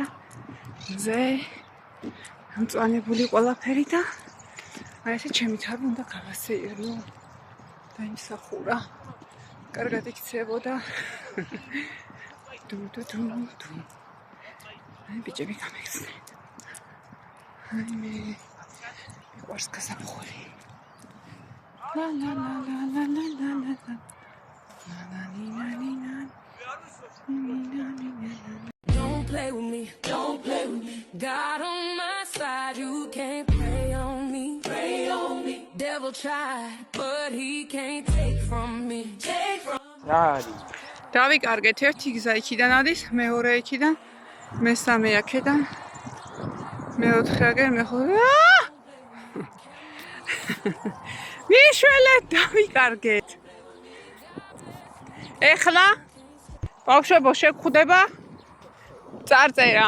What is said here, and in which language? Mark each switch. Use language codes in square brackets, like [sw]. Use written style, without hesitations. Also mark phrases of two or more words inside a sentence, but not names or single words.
[ka] მზე ამწვანებული ყველაფერი და აი ესე ჩემი თავი უნდა გავასეირნო და იმსახურა. კარგად იქცევოდა. დუ. აი ბიჭები გამიხსნეთ. აი მე მიყვარს გაზაფხული. ლა. [en] Don't play with me, don't play with me. God on my side, you can't play on me. Pray on me. Devil tried, but he can't take from me. Take from me. [ka] დავიკარგეთ ერთი გზა იქიდან არის, მეორე იქიდან, მესამე აქედან, მეოთხე აგერ, მეხუთე. მიშველეთ დავიკარგეთ. ეხლა ბავშვებო შეგხვდება წარწერა.